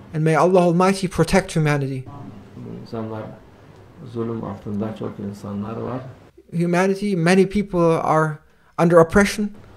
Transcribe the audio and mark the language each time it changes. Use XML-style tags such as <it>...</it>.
<en>And may Allah Almighty protect humanity.</en> <tr>İnsanlar zulüm altında çok insanlar var.</tr> <en>Humanity, many people are under oppression.</en>